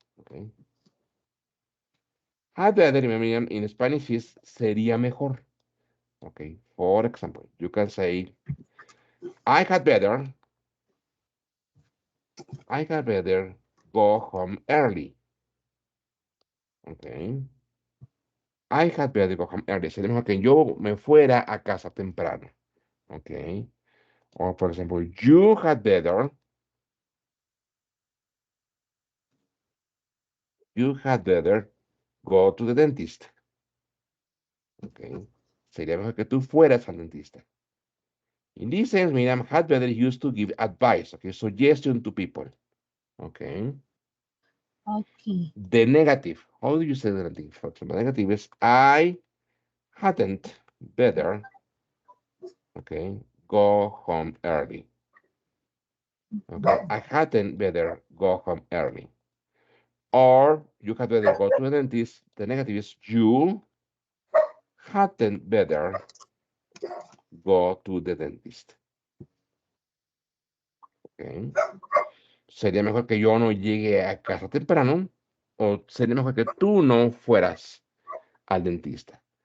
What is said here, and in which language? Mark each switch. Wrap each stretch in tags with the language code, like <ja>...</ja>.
<en>Okay, had better, remember, in Spanish is</en> <es>sería mejor.</es> <en>Okay, for example, you can say, I had better, I had better go home early. Okay, I had better go home early.</en> <es>Sería mejor que yo me fuera a casa temprano.</es> <en>Okay, or for example, you had better. You had better go to the dentist. Okay.</en> <es>Sería mejor que tú fueras al dentista.</es> <en>In this sense, Miriam had better used to give advice, okay, suggestion to people. Okay. Okay. The negative. How do you say the negative? For example, the negative is I hadn't better, okay, go home early. Okay. I hadn't better go home early. Or you had better go to the dentist. The negative is you hadn't better go to the dentist. Okay.</en> <es>Sería mejor que yo no llegue a casa temprano o sería mejor que tú no fueras al dentista.</es>